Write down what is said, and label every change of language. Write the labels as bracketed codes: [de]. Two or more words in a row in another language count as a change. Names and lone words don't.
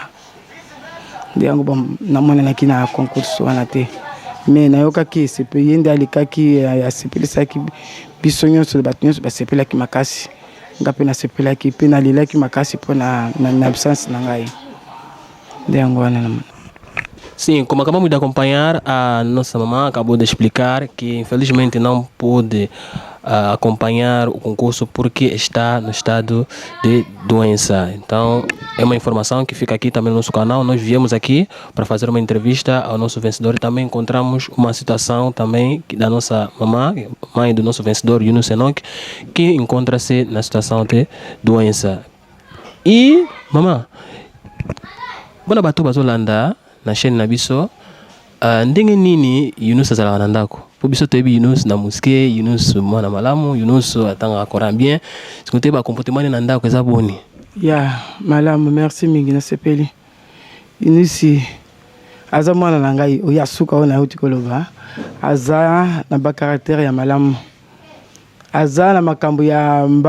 [ln] Nde yango namonanaki na concours wana te, me nayokaki esepe ye nde alekaki asepelisaki biso nyonso, bato nyonso basepelaki makasi, nga mpe nasepelaki mpe nalelaki makasi mpo na absence na ngai. Nde yango wana namona. [pt] Sim, como acabamos de acompanhar, a nossa mamã acabou de explicar que infelizmente não pôde acompanhar o concurso porque está no estado de doença. Então, é uma informação que fica aqui também no nosso canal. Nós viemos aqui para fazer uma entrevista ao nosso vencedor e também encontramos uma situação também da nossa mamã, mãe do nosso vencedor, Yunus Enoque, que encontra-se na situação de doença. E, mamã, [ln] bona batu bazolanda na chaîne na biso ndenge nini Yunus azalaka na ndako po biso toyebi Yunus na mosquée, Yunus mwana malamu, Yunus atanga Coran bien, siko toyeba comportement na ndako eza boni? Ya malamu, merci mingi nasepeli. Yunus aza mwana na ngai oyo asuka oyo nauti koloba, aza na bakaraktere ya malamu, aza na makambo ya